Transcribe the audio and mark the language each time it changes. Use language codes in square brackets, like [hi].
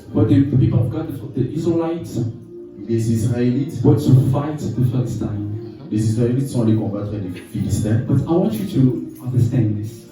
[en] But the people of God, the Israelites, [fr] Les Israélites, [en] were to fight the Philistines. [fr] les Israélites sont allés combattre les Philistins. [en] But I want you to understand this.